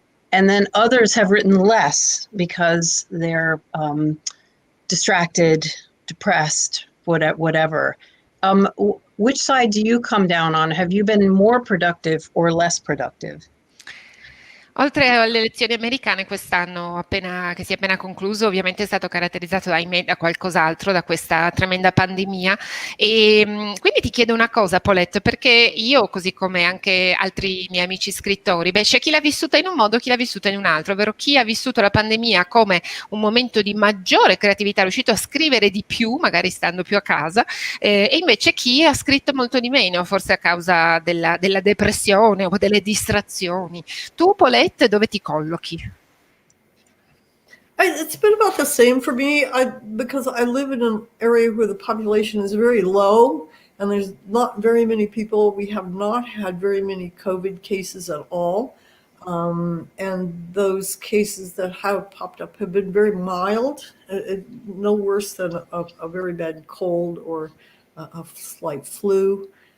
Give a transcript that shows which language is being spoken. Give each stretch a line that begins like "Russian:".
English: And then others have written less because they're distracted, depressed, whatever. Which side do you come down on? Have you been more productive or less productive?
Italian: Oltre alle elezioni americane, quest'anno che si è appena concluso, ovviamente è stato caratterizzato da qualcos'altro, da questa tremenda pandemia, e quindi ti chiedo una cosa, Paulette, perché io, così come anche altri miei amici scrittori, c'è chi l'ha vissuta in un modo, chi l'ha vissuta in un altro, ovvero chi ha vissuto la pandemia come un momento di maggiore creatività, è riuscito a scrivere di più, magari stando più a casa, e invece chi ha scritto molto di meno, forse a causa della depressione o delle distrazioni. Tu, Paulette, dove ti collochi?
English: It's been about the same for me because I live in an area where the population is very low and there's not very many people. We have not had very many COVID cases at all. And those cases that have popped up have been very mild, no worse than a very bad cold or a slight flu.